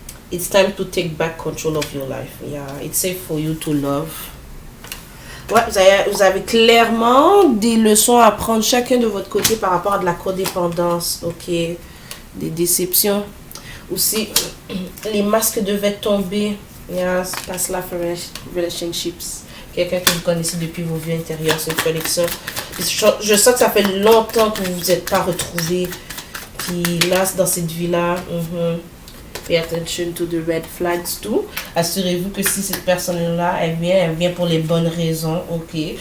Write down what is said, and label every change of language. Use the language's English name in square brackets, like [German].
[English] It's time to take back control of your life. Yeah, it's safe for you to love. [French] Ouais, vous avez clairement des leçons à apprendre chacun de votre côté par rapport à de la codépendance, ok? Des déceptions. Aussi, les masques devaient tomber. [English] Yes, past life relationships. [French] Quelqu'un que vous connaissez depuis vos vies intérieures, cette connexion. Je sens que ça fait longtemps que vous vous êtes pas retrouvés. Puis là, dans cette vie-là, [English] pay attention to the red flags too. [French] Assurez-vous que si cette personne-là, elle vient pour les bonnes raisons, ok?